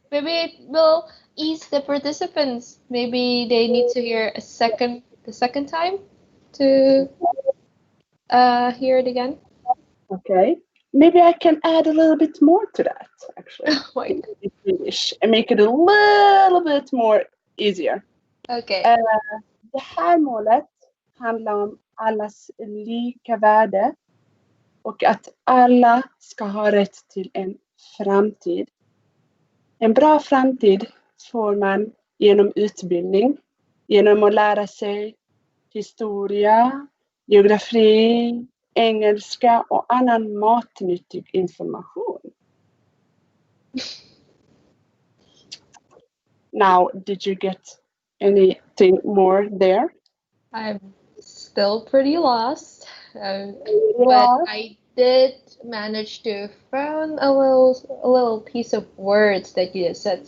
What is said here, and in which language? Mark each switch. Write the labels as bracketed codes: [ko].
[en] maybe it will ease the participants. Maybe they need to hear the second time to hear it again. Okay. Maybe I can add a little bit more to that, actually. Wait. In Swedish, and make it a little bit more easier. Okay. [sv] Det här målet handlar om allas lika värde och att alla ska ha rätt till en framtid. En bra framtid får man genom utbildning, genom att lära sig historia, geografi, engelska och annan matnyttig information. [en] Now, did you get anything more there? I'm still pretty lost, but I did manage to find a little piece of words that you just said.